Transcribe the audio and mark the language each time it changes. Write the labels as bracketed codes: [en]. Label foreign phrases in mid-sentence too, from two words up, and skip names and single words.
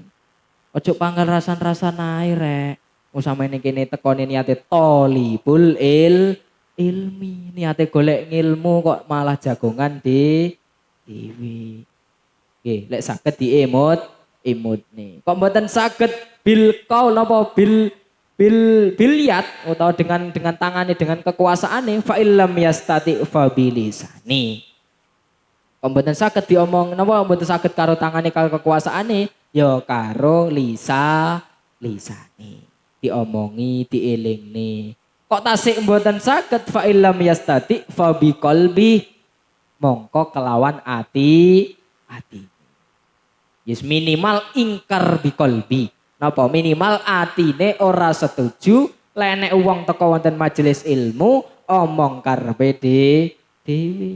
[jv] Ojo panggal rasan-rasan ae rek. Usamane kene tekone niate [ar] طالب العلم, [jv] niate golek ngilmu kok malah jagongan dewi. Nggih, lek saged diemutne. Kok mboten saged [ar] بالقول [jv] napa [ar] باليد [jv] utawa [id] dengan tangannya [jv] dengan kekuasaane [ar] فإن لم يستطع فبلسانه. [jv] Kok mboten saged diomong napa mboten saged karo tangane karo kekuasaane ya karo lisane diomongi dielingne. Kok tasik mboten saged [ar] فإن لم يستطع فبقلبه [jv] mongko kelawan ati. Yes minimal ingkar biqalbi. Napa minimal atine ora setuju lenek wong teko wonten majelis ilmu omong karepe dhewe.